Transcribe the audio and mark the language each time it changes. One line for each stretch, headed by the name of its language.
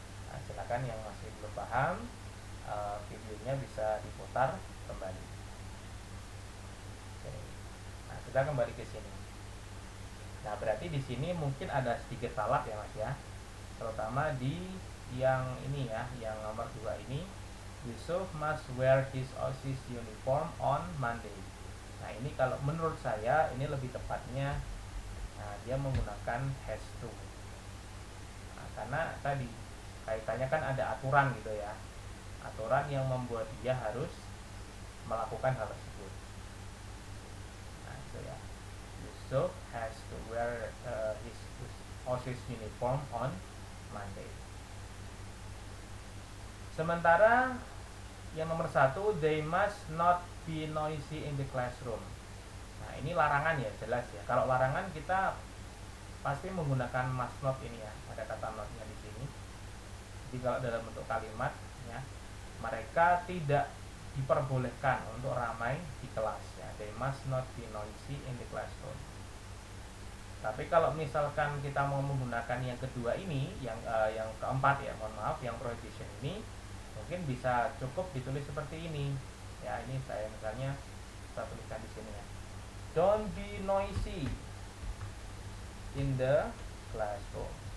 Indonesian: Nah, silakan yang masih belum paham, videonya bisa diputar kembali. Oke. Nah, kita kembali ke sini. Nah, berarti di sini mungkin ada sedikit salah ya Mas ya. Terutama di yang ini ya, yang nomor 2 ini.
English: Yusuf must wear his OSIS uniform on Monday.
Indonesian: Nah, ini kalau menurut saya ini lebih tepatnya, nah, dia menggunakan has to. Nah, karena tadi kaitannya kan ada aturan gitu ya. Aturan yang membuat dia harus melakukan hal tersebut. Nah, itu ya.
English: Yusuf has to wear his OSIS uniform on Monday.
Indonesian: Sementara yang nomor 1,
English: they must not be noisy in the classroom.
Indonesian: Nah, ini larangan ya, jelas ya. Kalau larangan kita pasti menggunakan must not ini ya, ada kata notnya di sini. Jadi kalau dalam bentuk kalimat ya, mereka tidak diperbolehkan untuk ramai di kelas ya.
English: They must not be noisy in the classroom.
Indonesian: Tapi kalau misalkan kita mau menggunakan yang kedua ini, yang keempat ya, mohon maaf, yang prohibition ini, mungkin bisa cukup ditulis seperti ini. Ya, ini saya misalnya saya tuliskan di sini ya.
English: Don't be noisy in the classroom.